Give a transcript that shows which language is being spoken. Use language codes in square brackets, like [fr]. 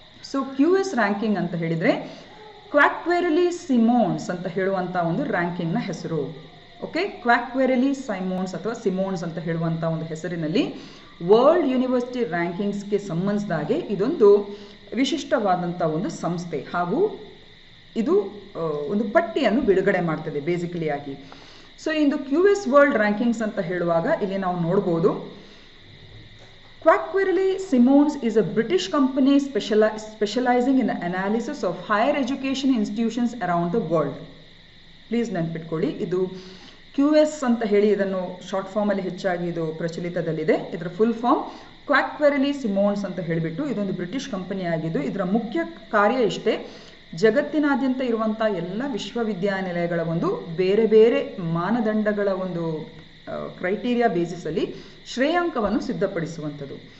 [kn] So QS ranking ಅಂತ ಹೇಳಿದರೆ ಕ್ವಾಕ್ವೆರಲಿ ಸಿಮೋನ್ಸ್ ಅಂತ ಹೇಳುವಂಥ ಒಂದು ರ್ಯಾಂಕಿಂಗ್ನ ಹೆಸರು. ಓಕೆ, ಕ್ವಾಕ್ವೆರಲಿ ಸೈಮೋನ್ಸ್ ಅಥವಾ ಸಿಮೋನ್ಸ್ ಅಂತ ಹೇಳುವಂಥ ಒಂದು ಹೆಸರಿನಲ್ಲಿ ವರ್ಲ್ಡ್ ಯೂನಿವರ್ಸಿಟಿ ರ್ಯಾಂಕಿಂಗ್ಸ್ಗೆ ಸಂಬಂಧಿಸಿದಾಗೆ ಇದೊಂದು ವಿಶಿಷ್ಟವಾದಂಥ ಒಂದು ಸಂಸ್ಥೆ ಹಾಗೂ ಇದು ಒಂದು ಪಟ್ಟಿಯನ್ನು ಬಿಡುಗಡೆ ಮಾಡ್ತದೆ ಬೇಸಿಕಲಿ ಆಗಿ. ಸೊ ಇಂದು QS ವರ್ಲ್ಡ್ ರ್ಯಾಂಕಿಂಗ್ಸ್ ಅಂತ ಹೇಳುವಾಗ ಇಲ್ಲಿ ನಾವು ನೋಡ್ಬೋದು, [en] Quacquarelli Symonds is a British company specializing in the analysis of higher education institutions around the world. [kn] Please ನೆನ್ಪಿಟ್ಕೊಳ್ಳಿ, ಇದು QS ಅಂತ ಹೇಳಿ ಇದನ್ನು ಶಾರ್ಟ್ ಫಾರ್ಮಲ್ಲಿ ಹೆಚ್ಚಾಗಿ ಇದು ಪ್ರಚಲಿತದಲ್ಲಿದೆ. ಇದರ ಫುಲ್ ಫಾರ್ಮ್ ಕ್ವಾಕ್ವೆರಲಿ ಸಿಮೋನ್ಸ್ ಅಂತ ಹೇಳಿಬಿಟ್ಟು ಇದೊಂದು ಬ್ರಿಟಿಷ್ ಕಂಪನಿ ಆಗಿದ್ದು ಇದರ ಮುಖ್ಯ ಕಾರ್ಯ ಇಷ್ಟೇ, ಜಗತ್ತಿನಾದ್ಯಂತ ಇರುವಂಥ ಎಲ್ಲ ವಿಶ್ವವಿದ್ಯಾನಿಲಯಗಳ ಒಂದು ಬೇರೆ ಬೇರೆ ಮಾನದಂಡಗಳ ಒಂದು ಕ್ರೈಟೀರಿಯಾ ಬೇಸಿಸಲ್ಲಿ ಶ್ರೇಯಾಂಕವನ್ನು ಸಿದ್ಧಪಡಿಸುವಂಥದ್ದು.